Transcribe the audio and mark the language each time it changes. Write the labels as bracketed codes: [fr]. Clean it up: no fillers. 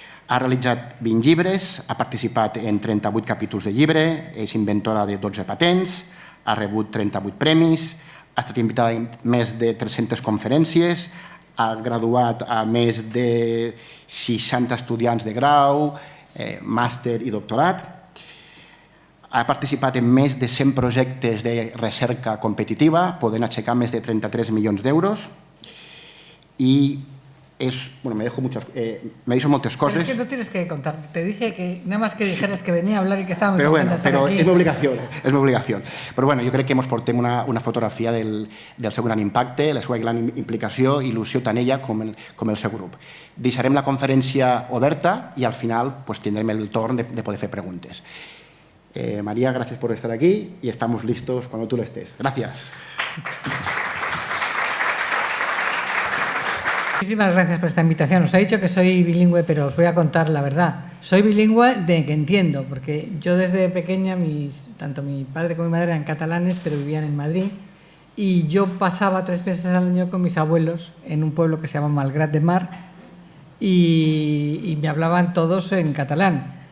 [ca] Ha realitzat 20 llibres, ha participat en 38 capítols de llibre, és inventora de 12 patents, ha rebut 38 premis, ha estat invitada a més de 300 conferències, ha graduat a més de 60 estudiants de grau, màster i doctorat, ha participat en més de 100 projectes de recerca competitiva, podent aixecar més de 33 milions d'euros i [es] me dicho muchas cosas. Pero es que no tienes que contar. Te dije que nada más que dijeras que venía a hablar y que estaba muy contenta de estar aquí. Pero es mi obligación. [ca] Però bueno, jo crec que ens portem una fotografia del seu gran impacte, la seva gran implicació i il·lusió tant ella com el seu grup. Deixarem la conferència oberta i al final tindrem el torn de poder fer preguntes. [es] María, gracias por estar aquí y estamos listos cuando tú lo estés. Gracias. Muchísimas gracias por esta invitación. Os he dicho que soy bilingüe, pero os voy a contar la verdad. Soy bilingüe de que entiendo, porque yo desde pequeña, tanto mi padre como mi madre eran catalanes, pero vivían en Madrid, y yo pasaba 3 meses al año con mis abuelos en un pueblo que se llama Malgrat de Mar, y me hablaban todos en catalán.